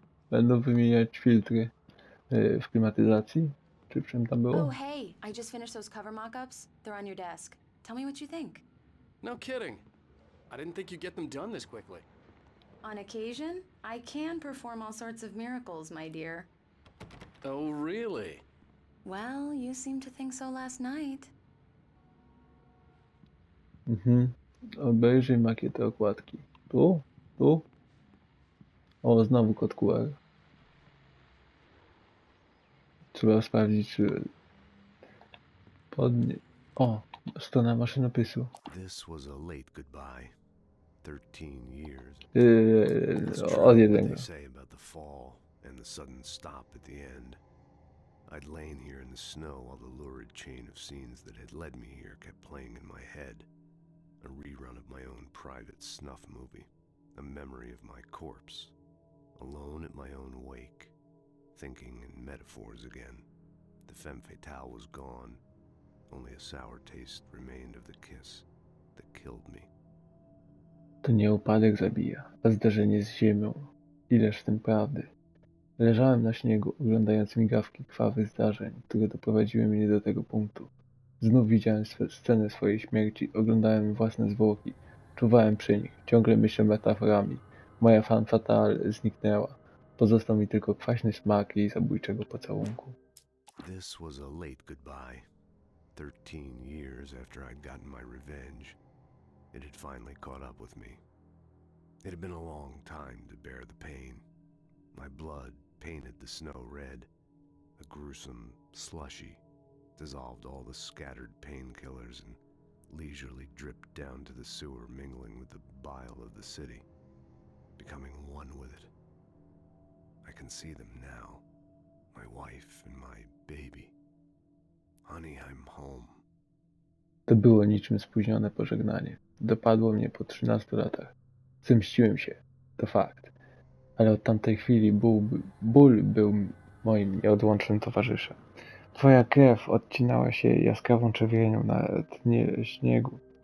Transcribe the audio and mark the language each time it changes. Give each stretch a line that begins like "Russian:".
Polish: Będą wymieniać filtry w klimatyzacji? Czy w czym tam było?
English: Oh, hey, I just finished those cover mock-ups. They're on your desk. Tell me what you think. No kidding. I didn't think you'd get them done this quickly. On occasion, I can perform all sorts of miracles, my dear. Oh, really? Well, you seemed to think so last night.
Polish: Obejrzyj makietę okładki. Tu? O, znowu kod QR. Trzeba sprawdzić, czy O, strona maszynopisu.
English: This was a late goodbye. 13 years.
Polish: Od jednego.
English: They say about the fall and the sudden stop at the end. I'd lain here in the snow while the lurid chain of scenes that had led me here kept playing in my head. A rerun of my own private snuff movie. A memory of my corpse. Alone at my own wake. Thinking in metaphors again. The femme fatale was gone. Only a sour taste remained of the kiss that killed me.
Polish: To nie upadek zabija, a zderzenie z ziemią. Ileż w tym prawdy. Leżałem na śniegu, oglądając migawki krwawych zdarzeń, które doprowadziły mnie do tego punktu. Znów widziałem scenę swojej śmierci, oglądałem własne zwłoki, czuwałem przy nich, ciągle myślę metaforami. Moja femme fatale zniknęła. Pozostał mi tylko kwaśny smak jej zabójczego pocałunku.
English: This was a late goodbye. 13 years after I'd gotten my revenge, it had finally caught up with me. It had been a long time to bear the pain. My blood painted the snow red. A gruesome slushy dissolved all the scattered painkillers and leisurely dripped down to the sewer, mingling with the bile of the city, becoming one with it. I can see them now, my wife and my baby. Honey, I'm home.
Polish: To było niczym spóźnione pożegnanie. Dopadło mnie po 13 latach. Zemściłem się, to fakt. Ale od tamtej chwili ból był moim nieodłącznym towarzyszem. Twoja krew odcinała się jaskrawą czerwienią na dnie śniegu.